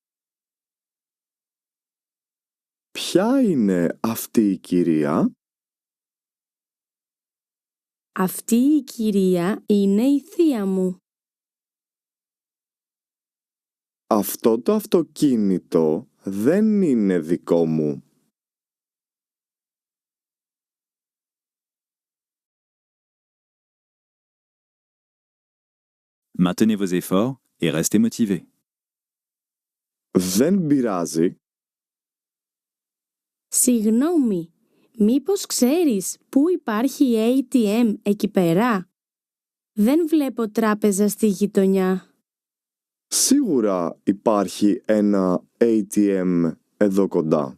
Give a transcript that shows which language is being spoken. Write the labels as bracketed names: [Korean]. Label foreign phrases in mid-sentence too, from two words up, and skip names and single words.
[Greek] Ποια είναι αυτή η κυρία? Αυτή η κυρία είναι η θεία μου. Αυτό το αυτοκίνητο δεν είναι δικό μου. [French] Maintenez vos efforts et restez motivés. [Greek] Δεν πειράζει. Συγγνώμη, μήπως ξέρεις πού υπάρχει ATM εκεί πέρα? Δεν βλέπω τράπεζα στη γειτονιά. Σίγουρα υπάρχει ένα ATM εδώ κοντά.